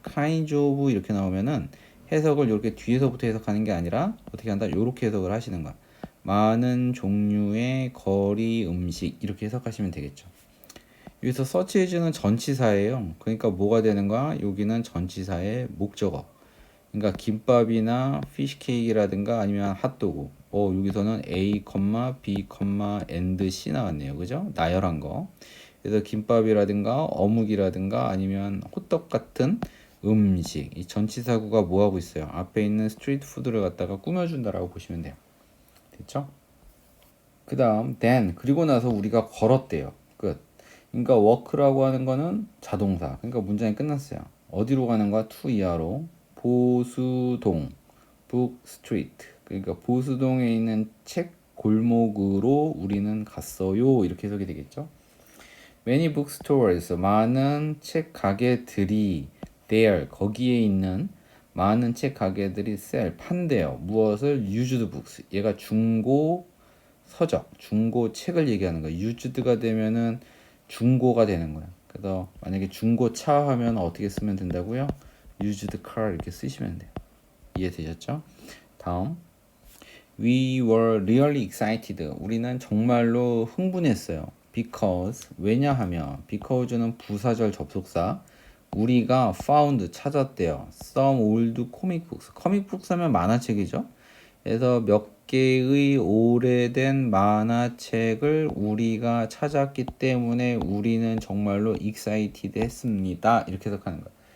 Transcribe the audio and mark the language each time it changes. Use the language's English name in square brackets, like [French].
[Korean] kinds of 이렇게 나오면은 해석을 이렇게 뒤에서부터 해석하는 게 아니라 어떻게 한다? 이렇게 해석을 하시는 거야. 많은 종류의 거리 음식 이렇게 해석하시면 되겠죠. 여기서 서치해주는 전치사예요. 그러니까 뭐가 되는 거야? 여기는 전치사의 목적어. 그러니까 김밥이나 피시케이크라든가 아니면 핫도그. 여기서는 A, B, and C 나왔네요. 그죠? 나열한 거. 그래서 김밥이라든가 어묵이라든가 아니면 호떡 같은 음식. 이 전치사구가 뭐 하고 있어요? 앞에 있는 스트리트 푸드를 갖다가 꾸며준다라고 보시면 돼요. 됐죠? 그 다음 then 그리고 나서 우리가 걸었대요. 끝. 그러니까 walk라고 하는 거는 자동사. 그러니까 문장이 끝났어요. 어디로 가는 거야? to 이하로. 보수동 북 스트리트. 그러니까 보수동에 있는 책 골목으로 우리는 갔어요. 이렇게 해석이 되겠죠. [English] Many bookstores [Korean] 많은 책 가게들이 there 거기에 있는 많은 책 가게들이 sell 판대요. [English] 무엇을? used books. [Korean] 얘가 중고 서적, 중고 책을 얘기하는 거야. used가 되면은 중고가 되는 거야. 그래서 만약에 중고차 하면 어떻게 쓰면 된다고요? used car 이렇게 쓰시면 돼요. 이해되셨죠? [English] 다음 We were really excited. [Korean] 우리는 정말로 흥분했어요. Because 왜냐하면 because는 부사절 접속사. 우리가 [English] found [Korean] 찾았대요. [English] Some old comic books. [Korean] comic books 하면 만화책이죠. 그래서 몇 개의 오래된 만화책을 우리가 찾았기 때문에 우리는 정말로 excited 했습니다. 이렇게 해석하는 거예요.